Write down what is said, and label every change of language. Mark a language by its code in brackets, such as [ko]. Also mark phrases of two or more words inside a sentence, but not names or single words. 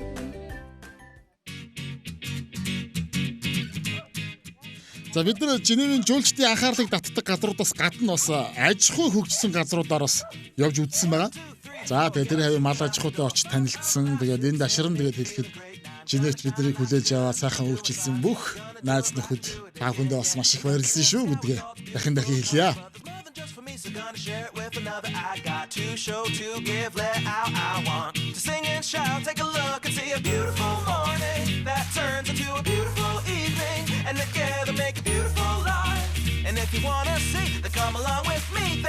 [mn] За бид нар Женевийн жуулчдын анхаарлыг татдаг газруудаас гадна бас аж ахуй хөгжсөн газруудаар бас явж үзсэн байгаа. За тэгээд тэр хавийн мал аж ахуйтай очиж танилцсан. Тэгээд энэ дашран тэгээд хэлэхэд Женевт биднийг хүлээж аваад сайхан үйлчилсэн бүх найз нөхөд та бүхэндээ бас маш их баярлсан шүү гэдгээ дахин хэлье. [en] So gonna share it with another. I got to show to give, let out. I want to sing and shout. Take a look and see a beautiful morning that turns into a beautiful evening, and together make a beautiful life. And if you wanna see, then come along with me.